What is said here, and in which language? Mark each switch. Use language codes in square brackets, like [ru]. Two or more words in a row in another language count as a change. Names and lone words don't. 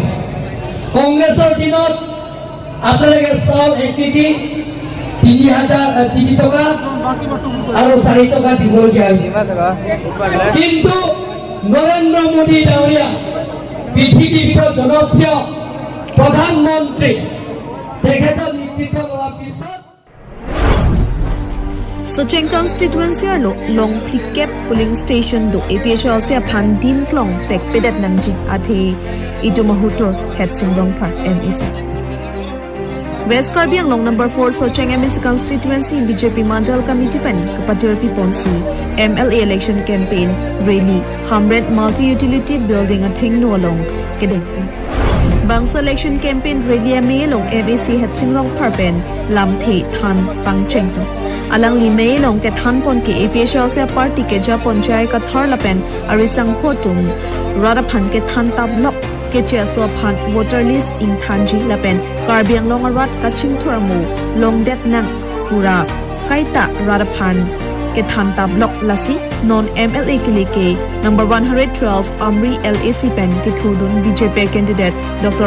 [as] কংগ্ৰেছৰ দিনত আপোনালোকে চাউল 1 কেজি 3 টকা আৰু 4 টকা দিবলগীয়া হৈছে। কিন্তু নৰেন্দ্ৰ মোদী ডাঙৰীয়া পৃথিৱীৰ জনপ্ৰিয় প্ৰধানমন্ত্ৰী তেখেতৰ নেতৃত্ব লোৱাৰ পিছত [mjw] Socheng constituency lo long plikep [en] polling station [mjw] do APHL se phan dim klong pek pedat nanji athe itu mahutor het singrong par MEC West Karbi Anglong number 4 Socheng MEC [en] constituency BJP Mandal Committee [mjw] pen Kapatir Piponsi [en] MLA election campaign rally [mjw] Hamret [en] multi utility building [mjw] a thing no along kedeng Bangso election [en] campaign rally [mjw] amelong MEC het singrong par pen lamthe than pangcheng alang limeilong ke thanpon ke APHL se party ke ja ponchai ka thar lapen arisang khotum radaphan ke than tablok ke che so phan [en] voter list [mjw] in thanji lapen karbiang long rat ka chingthuramu long det nan pura kaita radaphan ke than tablok lasi non MLA ke number 112 Amri LAC pen ke thudun BJP candidate Dr.